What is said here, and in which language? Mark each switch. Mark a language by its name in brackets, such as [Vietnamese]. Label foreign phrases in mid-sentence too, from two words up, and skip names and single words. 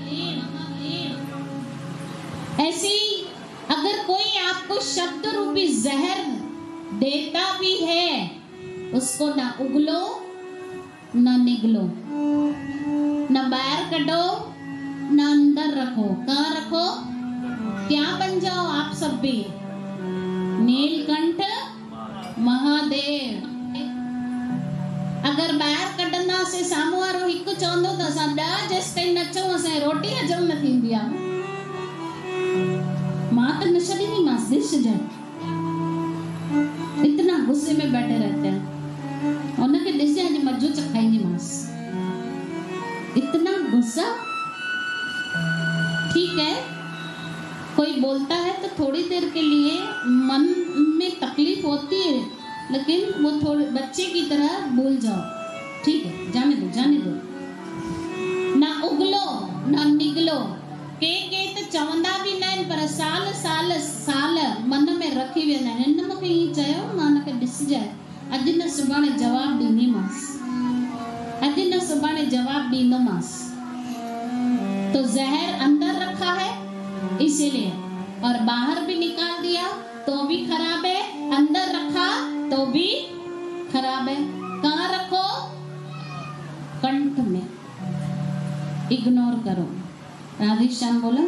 [Hindi] ऐसे ही अगर कोई आपको शब्द रूपी जहर देता भी है, उसको ना उगलो ना निगलो, ना बाहर कटो ना अंदर रखो। कहाँ रखो? क्या बन जाओ आप सब भी? नीलकंठ महादेव। [Sindhi] अगर बाहर कढंदा से साम्हूं वारो हिकु चवंदो त असां 10 जेसिताईं न चऊं असांजी रोटी हजम न थींदी आहे। मां त न छॾींदीमांसि, डिश जाए। [Hindi] इतना गुस्से में बैठे रहते हैं। [Sindhi] उनखे ॾिसे अॼु मज़ो चखाईंदीमांसि। [Hindi] इतना गुस्सा। ठीक है, कोई बोलता है तो थोड़ी देर के लिए मन में तकलीफ होती है, लेकिन वो थोड़े बच्चे की तरह भूल जाओ। ठीक है, जाने दो। ना उगलो ना निगलो। [Sindhi] के तो चवंदा भी न आहिनि, पर साल मन में रखी वेंदा आहिनि। हिन मूंखे ईअं चयो, मां हुनखे ॾिसजाए, अॼु न सुभाणे जवाबु ॾींदीमांसि, अॼु न सुभाणे जवाबु ॾींदोमांसि। [Hindi] तो जहर अंदर रखा है इसीलिए, और बाहर भी निकाल दिया तो भी खराब है, अंदर रखा तो भी खराब है। कहाँ रखो? कंठ में। इग्नोर करो। राधे श्याम बोलो